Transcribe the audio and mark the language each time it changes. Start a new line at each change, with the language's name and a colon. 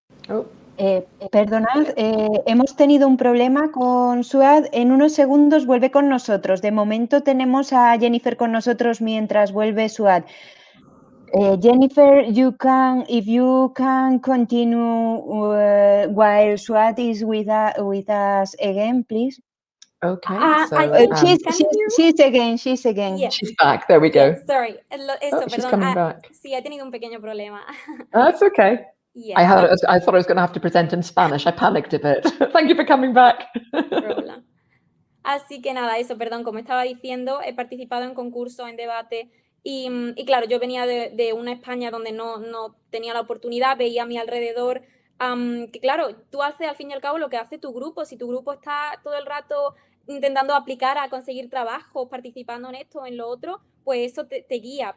Spanish: Oh, Perdonad, hemos tenido un problema con Suad. En unos segundos vuelve con nosotros. De momento tenemos a Jennifer con nosotros mientras vuelve Suad.
English: Jennifer, if you can continue while Suad is with us again, please. okay. So She's again. Yeah. she's back. There we go. Yeah, sorry.
Spanish: Eso,
English: She's
Spanish: perdón.
English: coming back.
Spanish: Sí, he tenido un pequeño problema.
English: That's okay. Yeah. I thought I was going to have to present in Spanish. I panicked a bit. Thank you for coming back. Problem.
Spanish: Así que nada, eso, perdón, como estaba diciendo, he participado en concursos, en debate y claro, yo venía de una España donde no tenía la oportunidad, veía a mi alrededor que claro, tú haces al fin y al cabo lo que hace tu grupo. Si tu grupo está todo el rato intentando aplicar a conseguir trabajo, participando en esto, en lo otro, pues eso te guía.